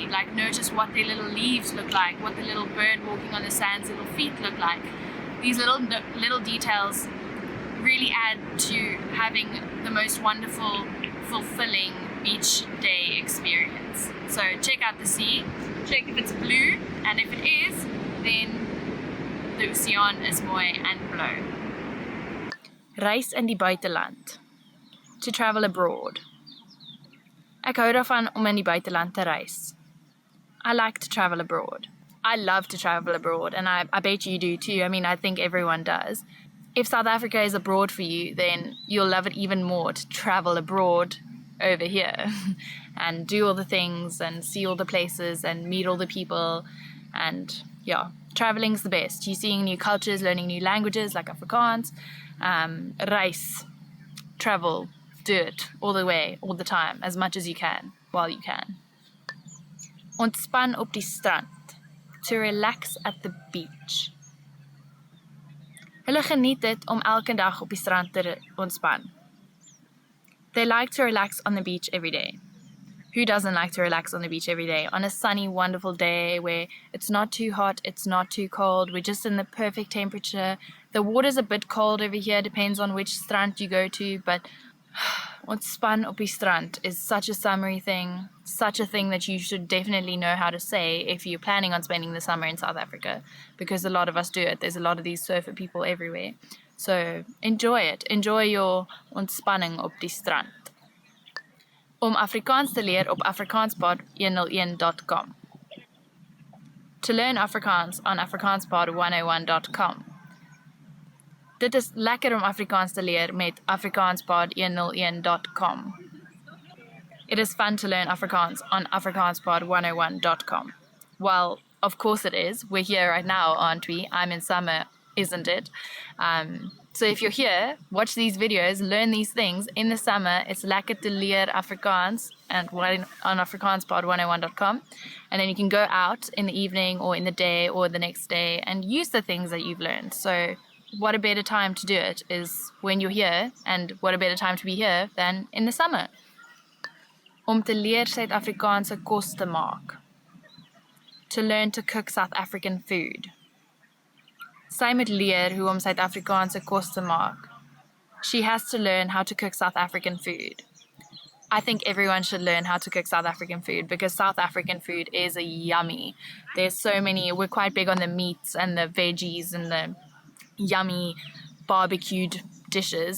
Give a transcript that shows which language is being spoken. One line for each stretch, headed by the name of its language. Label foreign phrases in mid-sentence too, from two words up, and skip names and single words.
English: Like notice what their little leaves look like, what the little bird walking on the sand's little feet look like. These little details really add to having the most wonderful, fulfilling beach day experience. So check out the sea, check if it's blue, and if it is, then the
Afrikaans: oceaan is mooi
English: and blauw.
Afrikaans: Reis in die buiteland.
English: To travel abroad.
Afrikaans: Ek hou daarvan om in die buiteland te reis.
English: I like to travel abroad. I love to travel abroad, and I bet you do too. I mean, I think everyone does. If South Africa is abroad for you, then you'll love it even more to travel abroad over here and do all the things and see all the places and meet all the people. And yeah, traveling's the best. You're seeing new cultures, learning new languages like Afrikaans. Reis, travel, do it all the way, all the time, as much as you can, while you can.
Afrikaans: Ontspan op die strand,
English: to relax at the beach.
Afrikaans: Hulle geniet dit om elke dag op die strand te ontspan.
English: They like to relax on the beach every day. Who doesn't like to relax on the beach every day? On a sunny, wonderful day where it's not too hot, it's not too cold, we're just in the perfect temperature. The water's a bit cold over here, depends on which strand you go to, but
Afrikaans: ontspan op die strand
English: is such a summery thing, such a thing that you should definitely know how to say if you're planning on spending the summer in South Africa, because a lot of us do it. There's a lot of these surfer people everywhere. So enjoy it. Enjoy your
Afrikaans: ontspanning op die strand. Om Afrikaans te leer op afrikaanspod101.com.
English: To learn Afrikaans on afrikaanspod101.com.
Afrikaans: Dit is lekker om Afrikaans te leer met afrikaanspod101.com.
English: It is fun to learn Afrikaans on afrikaanspod101.com. Well, of course it is. We're here right now, aren't we? I'm in summer, isn't it? So if you're here, watch these videos, learn these things. In the summer, it's
Afrikaans: lekker te leer Afrikaans
English: and on afrikaanspod101.com. And then you can go out in the evening or in the day or the next day and use the things that you've learned. So what a better time to do it is when you're here, and what a better time to be here than in the summer.
Afrikaans: Om te leer Suid-Afrikaanse kos te maak.
English: To learn to cook South African food.
Afrikaans: Sy moet leer hoe om Suid-Afrikaanse kos te maak.
English: She has to learn how to cook South African food. I think everyone should learn how to cook South African food because South African food is yummy. There's so many, we're quite big on the meats and the veggies and the yummy barbecued dishes.